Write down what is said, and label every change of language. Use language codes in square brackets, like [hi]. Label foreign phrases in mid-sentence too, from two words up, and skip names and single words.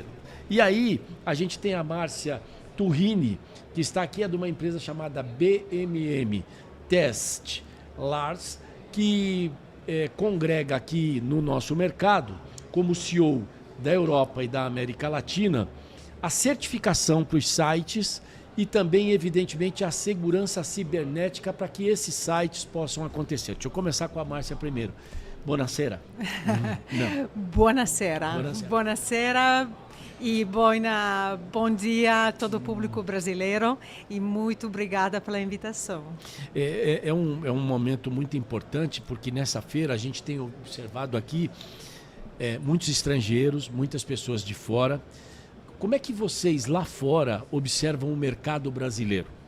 [pt] E aí a gente tem a Márcia Turrini, que está aqui, é de uma empresa chamada BMM Test Lars, que congrega aqui no nosso mercado, como CEO da Europa e da América Latina, a certificação para os sites e também, evidentemente, a segurança cibernética para que esses sites possam acontecer. Deixa eu começar com a Márcia primeiro. [it] Buonasera. Buonasera. [pt] Buonasera e bom dia a todo o público brasileiro e muito obrigada pela invitação. É um momento muito importante porque nessa feira a gente tem observado aqui muitos estrangeiros, muitas pessoas de fora. Como é que vocês lá fora observam o mercado brasileiro?